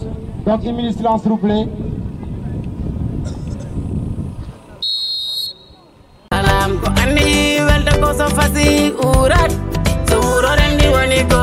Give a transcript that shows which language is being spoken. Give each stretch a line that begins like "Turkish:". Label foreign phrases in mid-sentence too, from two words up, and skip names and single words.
French: Donc, une minute de silence, s'il vous plaît.
Fula: Alam ko andi welta ko so fasi urat so uro rendi woni